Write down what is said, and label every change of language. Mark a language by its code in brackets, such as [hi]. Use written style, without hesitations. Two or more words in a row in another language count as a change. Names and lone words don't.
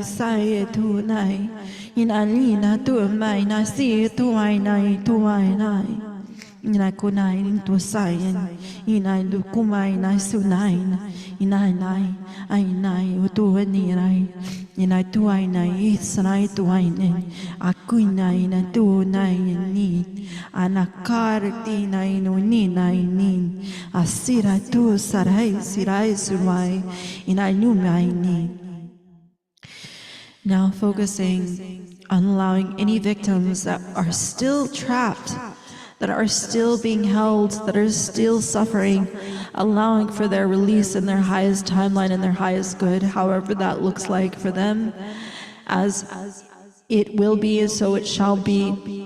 [en] sai tu nai inalina tu mai na si tu ai nai tu ai nai inai kunai tu sai inai lu kumai nai su nai inai nai ai nai tu ni nai inai tu ai nai sanai tu ai nai aku nai na tu nai ni anakar ti nai no ni nai ni asira tu sarai sirai sumai inai nu mai ni. Now focusing on allowing any victims that are still trapped, that are still being held, that are still suffering, allowing for their release in their highest timeline and their highest good, however that looks like for them, as it will be, and so it shall be.